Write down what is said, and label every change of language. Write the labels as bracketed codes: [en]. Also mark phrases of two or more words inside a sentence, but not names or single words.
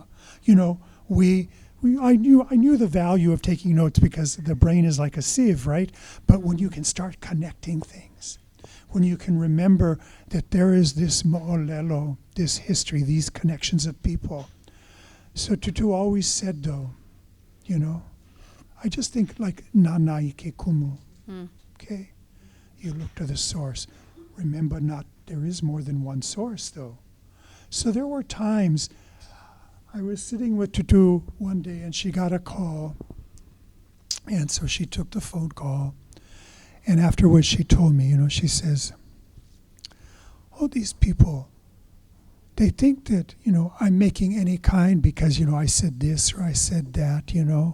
[en] You know, I knew the value of taking notes because the brain is like a sieve, right? But when you can start connecting things, when you can remember that there is this mo'olelo, this history, these connections of people. So Tutu always said, though, you know, I just think like [haw] nanai ke kumu. [en] Okay? You look to the source. Remember there is more than one source, though. So there were times I was sitting with Tutu one day and she got a call. And so she took the phone call. And afterwards she told me, you know, she says, oh, these people, they think that, you know, I'm making any kind because, you know, I said this or I said that, you know.